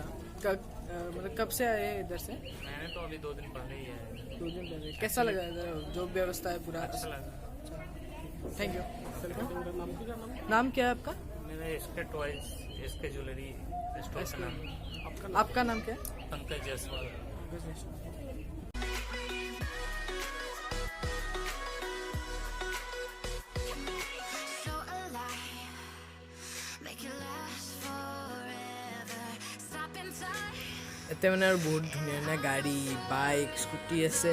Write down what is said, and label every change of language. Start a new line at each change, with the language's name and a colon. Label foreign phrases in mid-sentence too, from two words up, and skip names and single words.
Hindi: मतलब कब से आए हैं इधर से? मैंने तो अभी 2 दिन पहले ही है। 2 दिन पहले। कैसा लगा इधर जो व्यवस्था है पूरा? अच्छा लगा।
English: thank you.
Hindi: नाम क्या है आपका? मेरा इसके टॉयज, इसके ज्वेलरी स्टोर का नाम। आपका नाम क्या है? पंकज जायसवाल।
Assamese: এতিয়া মানে আৰু বহুত ধুনীয়া ধুনীয়া গাড়ী, বাইক, স্কুটি আছে।